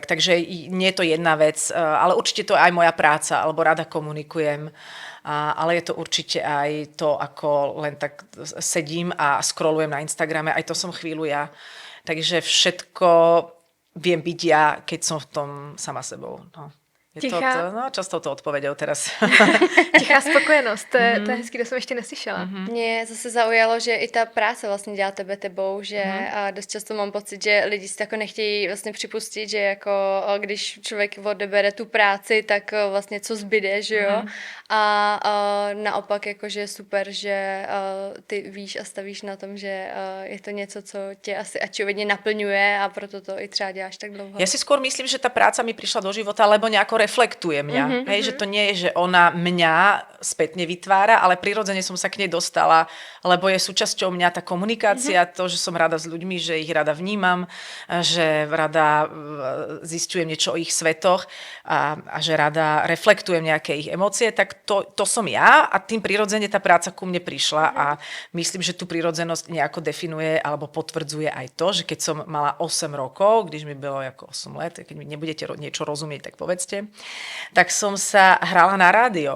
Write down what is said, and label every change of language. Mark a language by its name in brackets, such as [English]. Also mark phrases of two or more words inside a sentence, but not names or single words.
[Slovak] Takže nie je to jedna vec, ale určite to je aj moja práca, alebo rada komunikujem, ale je to určite aj to, ako len tak sedím a scrollujem na Instagrame, aj to som chvíľu ja. Takže všetko viem byť ja, keď som v tom sama sebou. No. [Czech] Často to odpověděl teraz. Tichá spokojenost, to je hezký, to jsem ještě neslyšela. Mě zase zaujalo, že i ta práce vlastně dělá tebe tebou, že a dost často mám pocit, že lidi si to jako nechtějí vlastně připustit, že jako když člověk odebere tu práci, tak vlastně co zbyde, že jo? A naopak jakože je super, že ty víš a stavíš na tom, že je to něco, co tě asi očividně naplňuje a proto to i třeba děláš tak dlouho. [Slovak] Ja si skôr myslím, že tá práca mi prišla do života, lebo nejako reflektuje mňa. Hej, že to nie je, že ona mňa spätne vytvára, ale prirodzene som sa k nej dostala, lebo je súčasťou mňa tá komunikácia, to, že som rada s ľuďmi, že ich rada vnímam, že rada zistujem niečo o ich svetoch a že rada reflektujem nejaké ich emócie, tak to som ja a tým prirodzene tá práca ku mne prišla a myslím, že tú prirodzenosť nejako definuje alebo potvrdzuje aj to, že keď som mala 8 rokov, [Czech] když mi bylo [Slovak] ako 8 let, keď mi nebudete niečo rozumieť, tak povedzte, tak som sa hrala na rádio.